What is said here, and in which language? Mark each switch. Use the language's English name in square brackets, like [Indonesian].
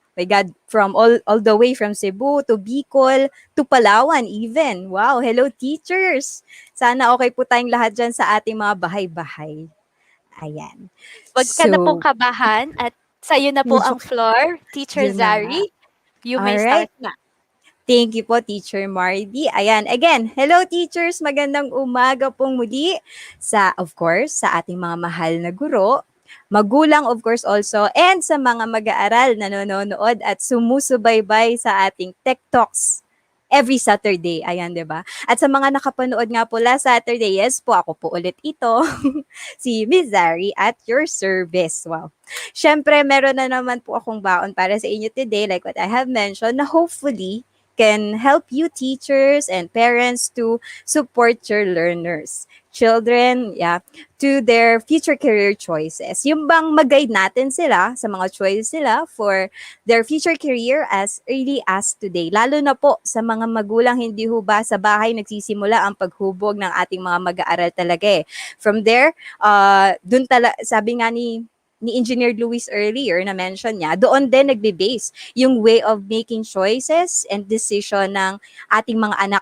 [English] My God, from all the way from Cebu to Bicol to Palawan even. Wow, hello teachers. [Filipino] Sana okay po tayong lahat dyan sa ating mga bahay-bahay. Ayan. Huwag ka na pong kabahan at sa'yo na po ang floor, Teacher Yun na nga. [English] Zari. You may Alright. start na. [Filipino] Thank you po, Teacher Mardy. Ayan, again, hello teachers, magandang umaga pong muli of course, sa ating mga mahal na guro, magulang of course also, and sa mga mag-aaral na nanonood at sumusubaybay sa ating TechTalks every Saturday. Ayan, di ba? At sa mga nakapanood nga po last Saturday, yes po, ako po ulit ito, si Ms. [English] Zari at your service. Wow. [Filipino] Siyempre, meron na naman po akong baon para sa inyo [English] today, like what I have mentioned, na hopefully can help you teachers and parents to support your learners, children, to their future career choices. [Filipino] Yung bang mag-guide natin sila sa mga choices nila for their future career as early as today. Lalo na po sa mga magulang, hindi ho ba sa bahay nagsisimula ang paghubog ng ating mga mag-aaral talaga eh. From there, sabi nga ni Engineer Luis earlier na mention niya, doon din nagbe-base yung [English] way of making choices and decision [Filipino] ng ating mga anak.